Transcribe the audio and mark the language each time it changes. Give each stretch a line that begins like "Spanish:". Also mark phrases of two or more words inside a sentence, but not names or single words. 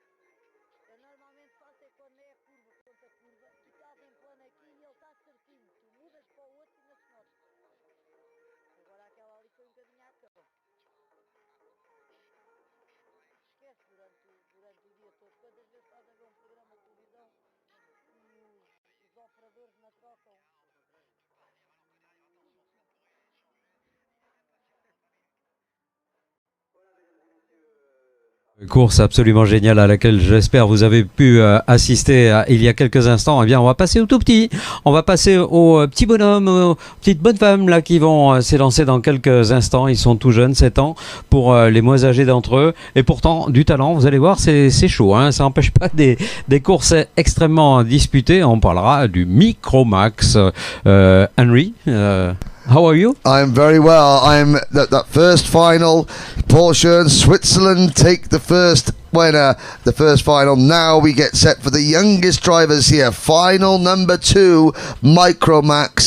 Portuguese: Eu normalmente faço é quando é a curva contra a curva, tu estás em plano aqui e ele está certinho. Tu mudas para o outro e não se nota. Agora aquela ali foi um bocadinho à toa. Esquece durante o dia todo. Quantas vezes estás a ver um programa de televisão e os operadores não trocam?
French: Course absolument géniale à laquelle j'espère vous avez pu assister il y a quelques instants. Eh bien, on va passer au tout petit. On va passer aux petits bonhommes, aux petites bonnes femmes là qui vont s'élancer dans quelques instants. Ils sont tout jeunes, 7 ans pour les moins âgés d'entre eux. Et pourtant, du talent, vous allez voir, c'est chaud. Hein. Ça n'empêche pas des courses extrêmement disputées. On parlera du Micromax. Henry,
English: how are you? I'm very well. I'm that first final. Porsche and Switzerland take the first winner, the first final. Now we get set for the youngest drivers here. Final number 2, Micromax.